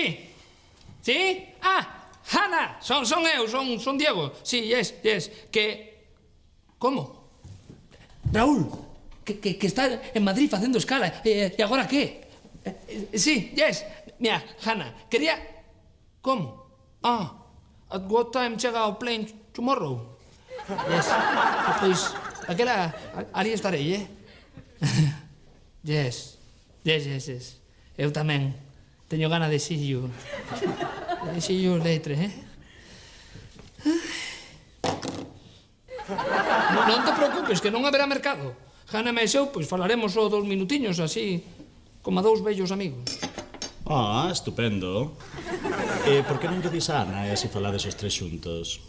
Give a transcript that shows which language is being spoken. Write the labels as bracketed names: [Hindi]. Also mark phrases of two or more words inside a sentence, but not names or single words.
[Galician] Hanna, son eu, son Diego. Sí, yes, que... Como? Raúl, que está en Madrid facendo escala. E agora que? Sí, yes. Mira, Hanna, quería... Como? [English] At what time [Galician] chega o [English] plane tomorrow? Yes. [Galician] Pois, aquela... Ali estarei, Yes. Eu tamén teño gana de [English] see you. See you later, [Galician] Non te preocupes, que non haberá mercado. Hanna e eu, pois falaremos só 2 minutiños, así, como a 2 vellos amigos. Estupendo. E por que non te dis a Ana e así falades os 3 xuntos?